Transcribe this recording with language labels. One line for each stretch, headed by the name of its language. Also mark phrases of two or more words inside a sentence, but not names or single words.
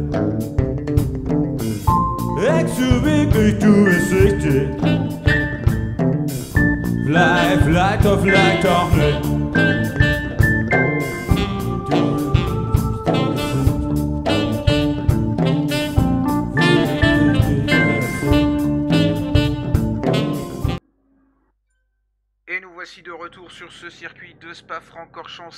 German: Denkst du wirklich, du bist wichtig, vielleicht doch, vielleicht auch nicht.
French: Voici de retour sur ce circuit de Spa-Francorchamps.